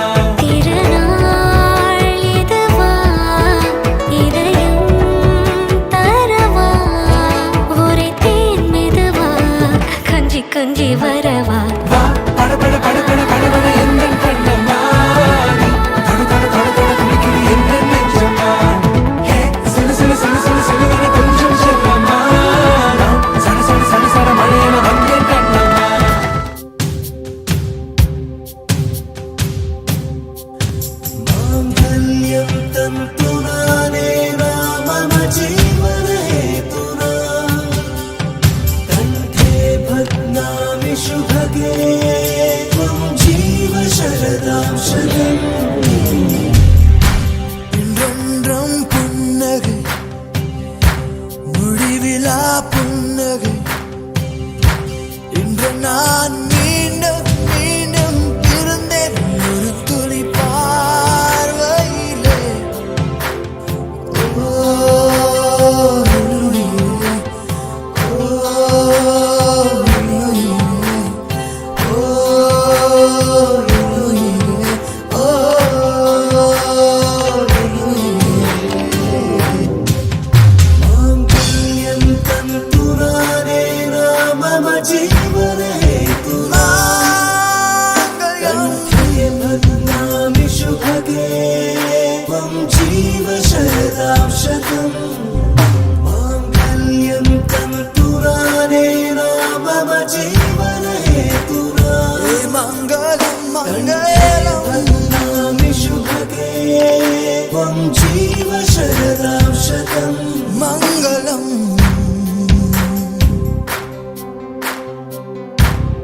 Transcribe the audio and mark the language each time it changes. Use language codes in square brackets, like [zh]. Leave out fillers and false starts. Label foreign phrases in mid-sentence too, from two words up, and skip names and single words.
[ta] திருநாள் இதுவா இதயம் தரவா உரைத்தேன் மெதுவா கொஞ்சி கொஞ்சி வரவா வா பட பட பட பட படவன எந்த கண்ணம்மா நீ தொட தொட தொட தொட துடிக்குது எந்த நெஞ்சம்மா ஹே சிலு சிலு சிலு சிலு சிலுவன கொஞ்சம் செல்லம்மா நான் சட சட சட சட மழையன வந்தேன் கண்ணம்மா [sa] माङ्गल्यं तन्तुनानेन मम जीवनहेतुना कण्ठे भग्नामि शुभगे त्वं जीव शरदां शतम् [ta] இன்றென்றும் புன்னகை முடிவிலா புன்னகை இன்று நான் மீண்டும் மீண்டும் இருந்தேன் ஒரு துளி பார்வையிலே ஓ நுனியே, ஓ நுனியே, ஓ நுனியே, ஓ நுனியே. [sa] माङ्गल्यं तन्तुनानेन मम जीवनहेतुना कण्ठे भग्नामि शुभगे त्वं जीव शरदां शतम् माङ्गल्यं तन्तुनानेन मम जीवनहेतुना मङ्गलं मङ्गलं भग्नामि शुभगे त्वं जीव शरदां शतम् मङ्गलम्